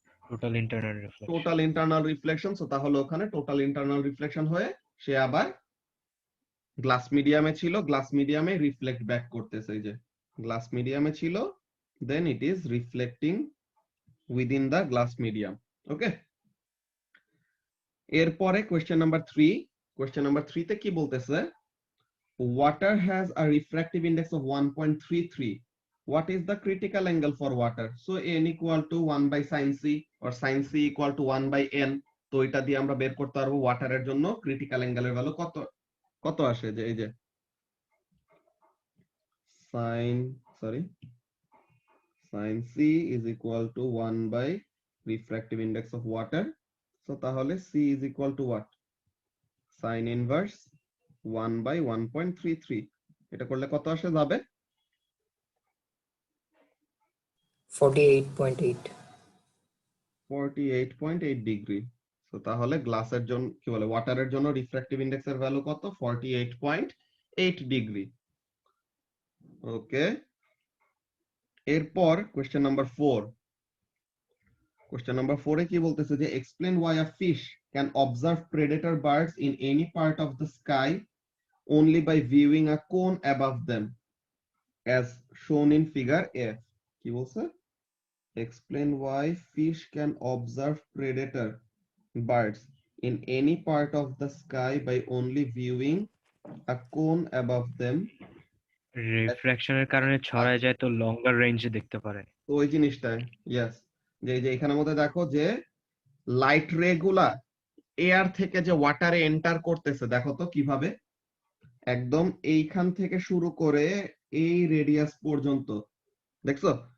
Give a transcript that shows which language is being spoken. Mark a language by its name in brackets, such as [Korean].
[Bangla] Total internal reflection. Total internal reflection. So তাহলে ওখানে total internal reflection হয়ে সে আবার গ্লাস মিডিয়ামে ছিল, গ্লাস মিডিয়ামে রিফ্লেক্ট ব্যাক করতেছে, এই যে গ্লাস মিডিয়ামে ছিল [English] Then it is reflecting within the glass medium. [Bangla] ওকে, এরপরে কোশ্চেন নাম্বার 3, কোশ্চেন নাম্বার 3 তে কি বলতেছে, [English] water has a refractive index of 1.33, what is the critical angle for water? So n equal to 1 by sin c or sin c equal to 1 by n, [Bangla] তো এটা দিয়ে আমরা বের করতে পারবো ওয়াটারের জন্য ক্রিটিক্যাল অ্যাঙ্গেলের ভ্যালু কত কত আসে, যে এই যে [English] sin sorry sin c is equal to 1 by refractive index of water. So তাহলে c is equal to what? Sin inverse 1 by 1.33. [Bangla] এটা করলে কত আসে যাবে? [English] 48.8. [Bangla] 48.8 ডিগ্রি। তো তাহলে গ্লাসের জন্য কি বলে ওয়াটারের জন্য রিফ্র্যাক্টিভ ইন্ডেক্সের ভ্যালু কত? 48.8 ডিগ্রি। ওকে, এরপর কোশ্চেন নাম্বার 4। কোশ্চেন নাম্বার 4 এ কি বলতেছে যে [English] Explain why a fish can observe predator birds in any part of the sky only by viewing a cone above them as shown in figure F. [Bangla] কি বলছে? [English] Explain why fish can observe predator birds in any part of the sky by only viewing a cone above them. [Bangla] রিফ্রাকশনের কারণে ছড়ায় যায় তো লঙ্গার রেঞ্জে দেখতে পারে। তো ওই জিনিসটাই, ইয়েস, যে এখানের মধ্যে দেখো যে লাইট রে গুলা এয়ার থেকে যে ওয়াটারে এন্টার করতেছে, দেখো তো কিভাবে, একদম এইখান থেকে শুরু করে এই রেডিয়াস পর্যন্ত, দেখছো?